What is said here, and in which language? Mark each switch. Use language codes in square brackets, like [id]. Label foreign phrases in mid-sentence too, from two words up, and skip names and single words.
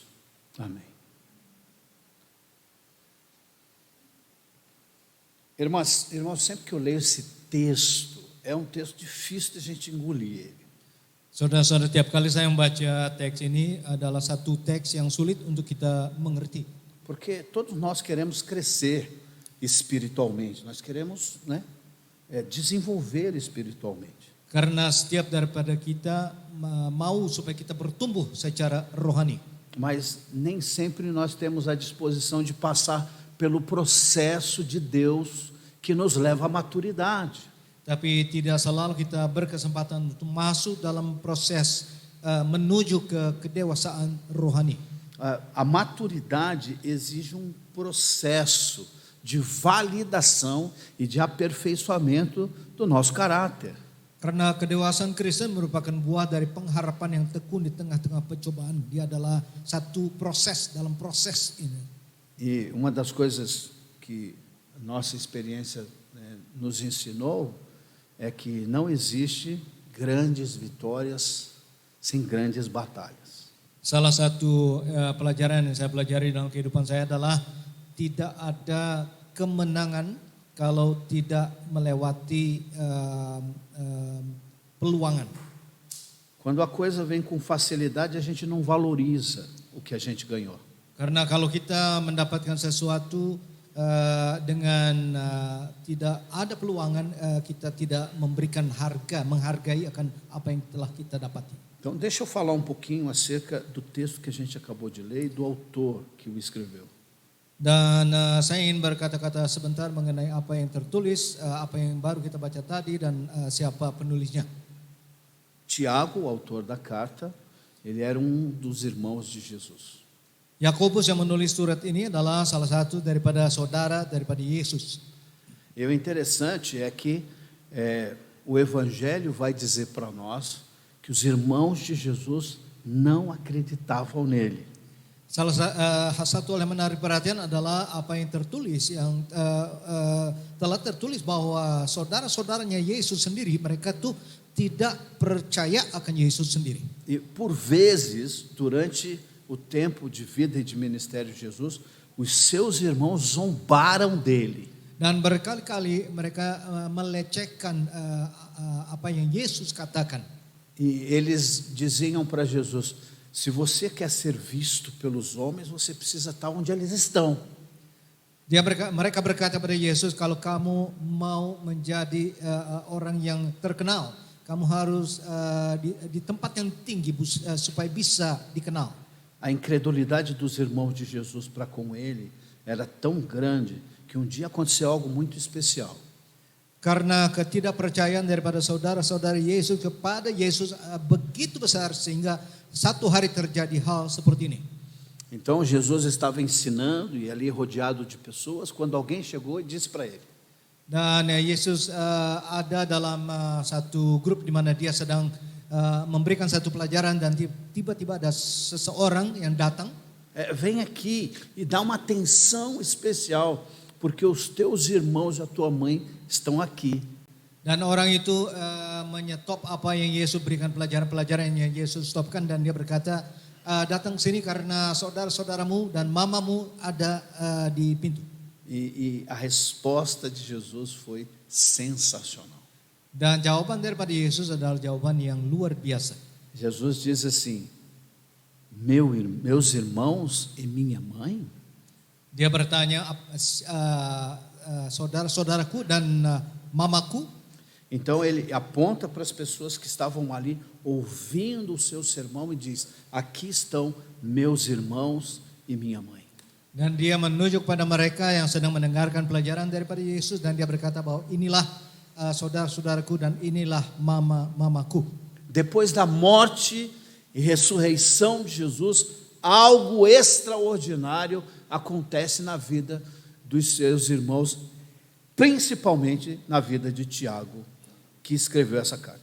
[pt] Amém. Irmãos, sempre que eu leio esse texto, é um texto difícil de a gente engolir ele. [id] Saudara-saudara, tiap kali saya membaca teks ini adalah satu teks yang sulit untuk kita mengerti. [pt] Porque todos nós queremos crescer espiritualmente, nós queremos, desenvolver espiritualmente. [id] Karena setiap daripada kita mau supaya kita bertumbuh secara rohani. [pt] Mas nem sempre nós temos a disposição de passar pelo processo de Deus que nos leva à maturidade. [id] Tapi tidak selalu kita berkesempatan untuk masuk dalam proses menuju ke kedewasaan rohani. [pt] A maturidade exige um processo de validação e de aperfeiçoamento do nosso caráter. [id] Karena kedewasaan Kristen merupakan buah dari pengharapan yang tekun di tengah-tengah pencobaan. Dia adalah satu proses dalam proses ini. [pt] E uma das coisas que a nossa experiência nos ensinou é que não existe grandes vitórias sem grandes batalhas. [id] Salah satu pelajaran yang saya pelajari dalam kehidupan saya adalah tidak ada kemenangan kalau tidak melewati peluangan. [pt] Quando a coisa vem com facilidade, a gente não valoriza o que a gente ganhou. [id] Karena kalau kita mendapatkan sesuatu dengan tidak ada peluangan, kita tidak memberikan harga, menghargai akan apa yang telah kita dapati. [pt] Então, deixa eu falar um pouquinho acerca do texto que a gente acabou de ler e do autor que o escreveu. [id] Dan saya ingin berkata-kata sebentar mengenai apa yang tertulis, apa yang baru kita baca tadi dan siapa penulisnya. [pt] Tiago, o autor da carta, ele era um dos irmãos de Jesus. [id] Yakobus yang menulis surat ini adalah salah satu daripada saudara daripada Yesus. [pt] E o interessante é que o Evangelho vai dizer para nós que os irmãos de Jesus não acreditavam nele. [id] Salah satu hal yang menarik perhatian adalah apa yang tertulis, yang telah tertulis bahwa saudara-saudaranya Yesus sendiri, mereka tuh tidak percaya akan Yesus sendiri. [pt] E por vezes, durante o tempo de vida e de ministério de Jesus, os seus irmãos zombaram dele. [id] Dan berkali-kali mereka melecehkan apa yang Yesus katakan. [pt] E eles diziam para Jesus: se você quer ser visto pelos homens, você precisa estar onde eles estão. [id] Mereka berkata pada Yesus, kalau kamu mau menjadi orang yang terkenal, kamu harus di tempat yang tinggi supaya bisa dikenal. [pt] A incredulidade dos irmãos de Jesus para com ele era tão grande que um dia aconteceu algo muito especial. [id] Karena ketidakpercayaan daripada saudara-saudara Yesus kepada Yesus begitu besar sehingga satu hari terjadi hal seperti ini. [pt] Então Jesus estava ensinando e ali rodeado de pessoas quando alguém chegou e disse para ele. [id] Dan Yesus ada dalam satu grup di mana dia sedang memberikan satu pelajaran dan tiba-tiba ada seseorang yang datang. [pt] Vem aqui e dá uma atenção especial, porque os teus irmãos e a tua mãe estão aqui. [id] Dan orang itu menyetop apa yang Yesus berikan, pelajaran-pelajaran yang Yesus stopkan, dan dia berkata, datang sini karena saudara-saudaramu dan mamamu ada di pintu. [pt] E a resposta de Jesus foi sensacional. [id] Dan jawaban daripada Yesus adalah jawaban yang luar biasa. [pt] Jesus diz assim: meus irmãos e minha mãe? [id] Dia bertanya, saudara-saudaraku dan mamaku. [pt] Então ele aponta para as pessoas que estavam ali ouvindo o seu sermão e diz: aqui estão meus irmãos e minha mãe. [id] Dan dia menunjuk pada mereka yang sedang mendengarkan pelajaran daripada Yesus, dan dia berkata bahwa inilah saudara-saudaraku dan inilah mamaku. [pt] Depois da morte e ressurreição de Jesus, algo extraordinário acontece na vida dos seus irmãos, principalmente na vida de Tiago, que escreveu essa carta.